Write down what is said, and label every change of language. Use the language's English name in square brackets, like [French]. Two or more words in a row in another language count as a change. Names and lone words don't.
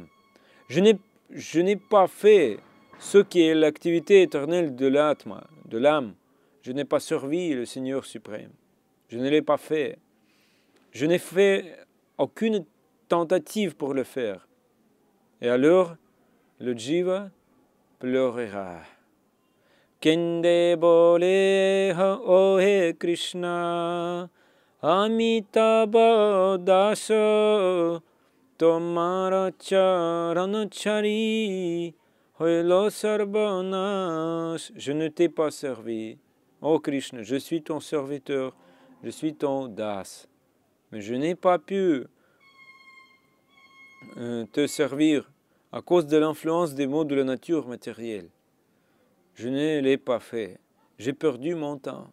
[French] Je n'ai pas fait ce qui est l'activité éternelle de l'atma, de l'âme. Je n'ai pas servi le Seigneur suprême. Je ne l'ai pas fait. Je n'ai fait aucune tentative pour le faire. Et alors, le jiva pleurera. [Bangla] কেঁদে বলে ওহে কৃষ্ণ, অমিতাভ দাস, তোমার চরণছাড়ি, হইল সর্বনাশ. [French] Je ne t'ai pas servi. Oh Krishna, je suis ton serviteur, je suis ton das. Mais je n'ai pas pu te servir à cause de l'influence des mots de la nature matérielle. Je ne l'ai pas fait. J'ai perdu mon temps.